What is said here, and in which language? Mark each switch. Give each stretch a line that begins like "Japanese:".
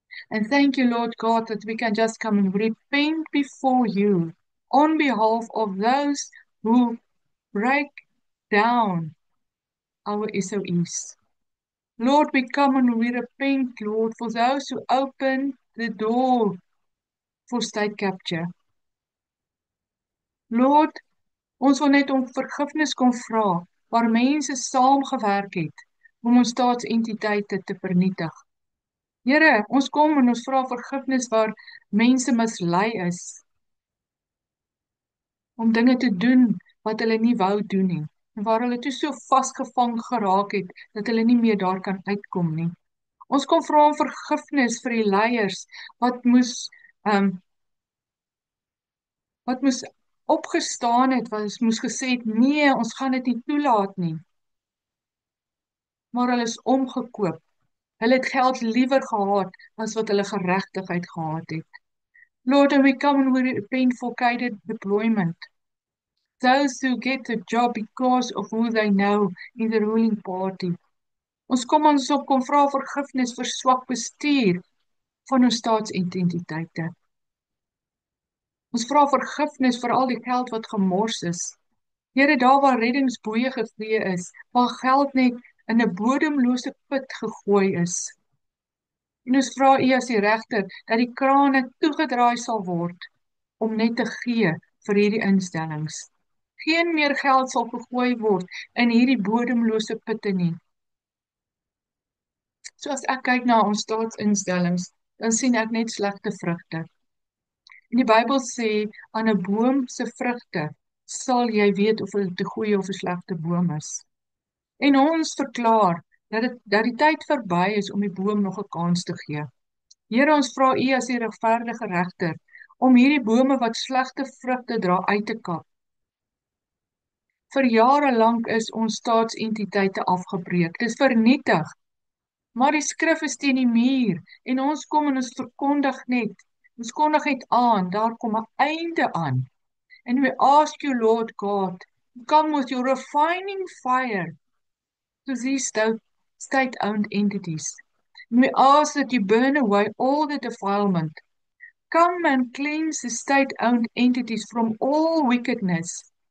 English: And thank you, Lord God, that we can just come and repent before you on behalf of those who break down our SOEs. Lord, we come and we repent, Lord, for those who open the door for state capture.
Afrikaans: Lord, ons wil net om vergifnis kom vra, waar mense saamgewerk het om ons staatsentiteite te vernietig. Here, ons kom en ons vra vergifnis waar mense mislei is om dinge te doen wat hulle nie wou doen nie, en waar hulle toe so vasgevang geraak het, dat hulle nie meer daar kan uitkom nie. Ons kom vra om vergifnis vir die leiers, wat moes opgestaan het, wat moes gesê het, nee, ons gaan dit nie toelaat nie. Maar hulle is omgekoop. Hulle het geld liewer gehad, as wat hulle geregtigheid gehad het.
English: Lord, and we come and we repent for guided deployment. Those who get a job because of who they know in the ruling party.
Afrikaans: Ons kom vra vergifnis vir swak bestuur van ons staatsidentiteite. Ons vra vergifnis vir al die geld wat gemors is. Here, daar waar reddingsboeie gegee is, waar geld net in 'n bodemlose put gegooi is. En ons vra U as die regter dat die krane toegedraai sal word om net te gee vir hierdie instellings. Geen meer geld sal gegooi word in hierdie bodemlose putte nie. So as ek kyk na ons staatsinstellings, dan sien ek net slegte vrugte. En die Bybel sê, aan 'n boom se vrugte sal jy weet of dit 'n goeie of 'n slegte boom is. En ons verklaar dat die tyd verby is om die boom nog 'n kans te gee. Here, ons vra U as die regverdige regter om hierdie bome wat slegte vrugte dra uit te kap. Vir jare lank is ons staatsentiteite afgebreek. Dit is vernietig. Maar die skrif is teen die muur en ons kom en ons verkondig net. Ons kondig net aan, daar kom 'n einde aan.
English: And we ask you, Lord God, to come with your refining fire to these state-owned entities. And we ask that you burn away all the defilement. Come and cleanse the state-owned entities from all wickedness.